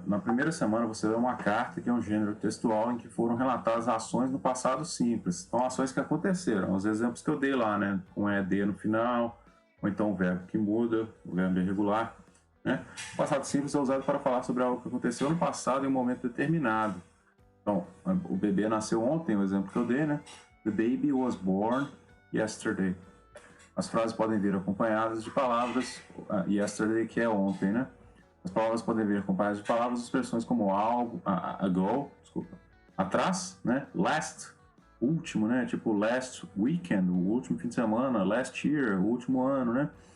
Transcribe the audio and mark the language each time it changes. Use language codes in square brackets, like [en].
[pt] Na primeira semana você vê uma carta que é um gênero textual em que foram relatadas ações no passado simples. Então, ações que aconteceram. Os exemplos que eu dei lá, né? Com ED no final, ou então o verbo que muda, o verbo irregular. né? O passado simples é usado para falar sobre algo que aconteceu no passado em um momento determinado. Então, o bebê nasceu ontem, o exemplo que eu dei, né? [en] The baby was born yesterday. [pt] As frases podem vir acompanhadas de palavras, yesterday, que é ontem, né? As palavras podem vir acompanhadas de palavras, expressões como algo, ago, desculpa, atrás, né? Last, último, né? Tipo [en] last weekend, [pt] o último fim de semana, [en] last year, [pt] o último ano, né?